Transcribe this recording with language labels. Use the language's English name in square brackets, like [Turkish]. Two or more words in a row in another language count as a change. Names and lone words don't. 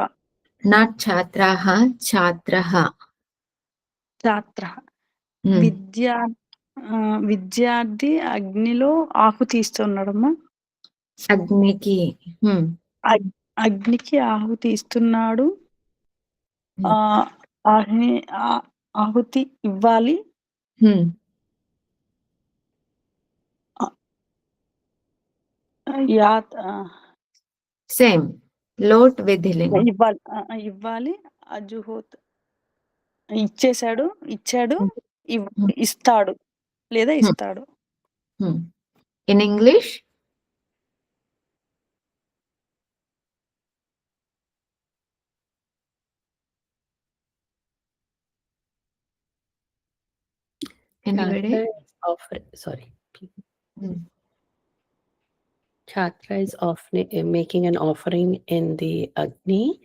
[English] Not Chatraha, Chatraha. [Telugu] छात्रः విద్యార్థి అగ్నిలో ఆహుతి ఇస్తున్నాడమ్మా Agniki. అగ్నికి ఆహుతి ఇస్తున్నాడు ఆహుతి ఇవ్వాలి [English] Same. [Sanskrit] लोट् विधिलिङ्. [Telugu] ఇవ్వాలి అజుహోత్ ఇచ్చాడు ఇస్తాడు లేదా ఇస్తాడు. [English] In English? Anybody? Chatra is making an offering in the Agni.